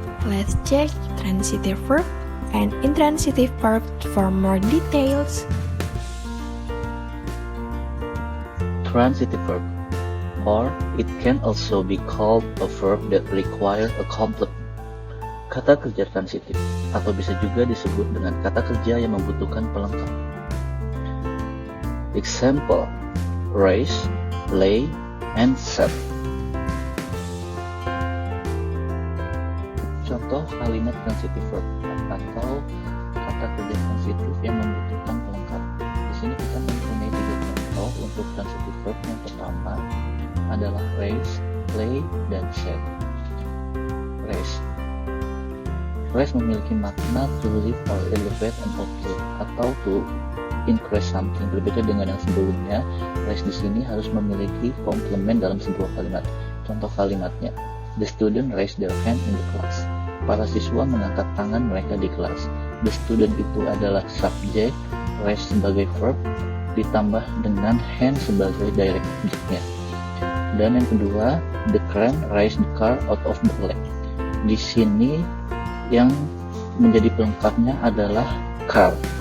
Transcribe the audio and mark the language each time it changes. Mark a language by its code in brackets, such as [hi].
[en] Let's check transitive verb and intransitive verb for more details. Transitive verb, or it can also be called a verb that requires a complement. [id] Kata kerja transitif, atau bisa juga disebut dengan kata kerja yang membutuhkan pelengkap. [en] Example, raise, lay, and set. [id] Contoh kalimat transitive verb atau kata kerja transitif yang membutuhkan pelengkap. Di sini kita mempunyai tiga contoh untuk transitive verb. Yang pertama adalah raise, lay, dan set. [en] Raise [id] memiliki makna [en] to lift or elevate an object atau to increase something. [id] Berbeda dengan yang sebelumnya, raise di sini harus memiliki komplement dalam sebuah kalimat. Contoh kalimatnya, [en] the student raised their hand in the class. [id] Para siswa mengangkat tangan mereka di kelas. The student itu adalah subjek, raise sebagai verb, ditambah dengan hand sebagai direct objeknya. Dan yang kedua, [en] the crane raised the car out of the lake. [id] Di sini yang menjadi pelengkapnya adalah car.